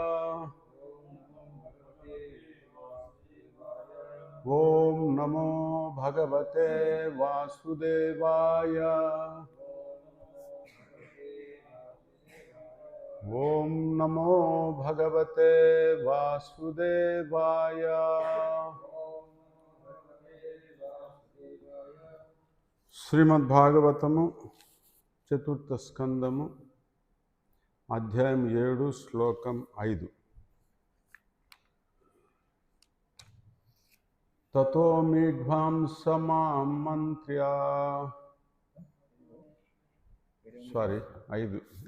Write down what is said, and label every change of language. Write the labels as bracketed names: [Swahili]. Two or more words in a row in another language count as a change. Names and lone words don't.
[Sanskrit] ओम नमो भगवते वासुदेवाय। ओम नमो भगवते वासुदेवाय। [Telugu] శ్రీమద్భాగవతము చతుర్థ స్కందము అధ్యాయం 7 శ్లోకం 5. [Sanskrit] తతో మీఢ్వాంసమాం మంత్ర్యా 5